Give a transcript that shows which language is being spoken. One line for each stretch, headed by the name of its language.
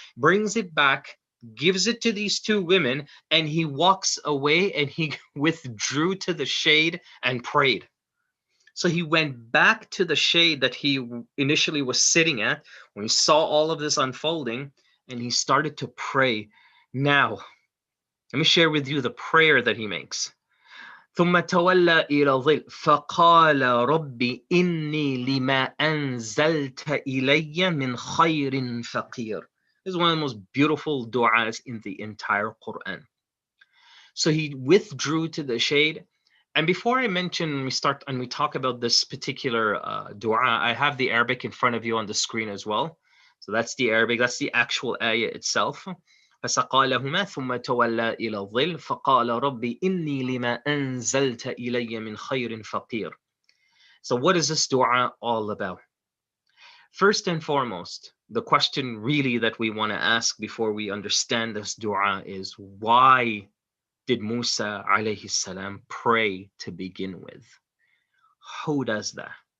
English: Brings it back, gives it to these two women, and he walks away and he withdrew to the shade and prayed. So he went back to the shade that he initially was sitting at when he saw all of this unfolding, and he started to pray. Now, let me share with you the prayer that he makes.
Arabic: ثم تولى إلى ظل فقال رب إني لما أنزلت إلي من خير فقير.
English: This is one of the most beautiful du'as in the entire Quran. So he withdrew to the shade. And before I mention, we start and we talk about this particular dua, I have the Arabic in front of you on the screen as well. So that's the Arabic, that's the actual ayah itself.
Arabic: فسقى لهما ثم تولى إلى الظل فقال ربي إني لما أنزلت إلي من خير فقير.
English: So what is this dua all about? First and foremost, the question really that we want to ask before we understand this dua is, why did Musa alayhi salam pray to begin with? Who does that?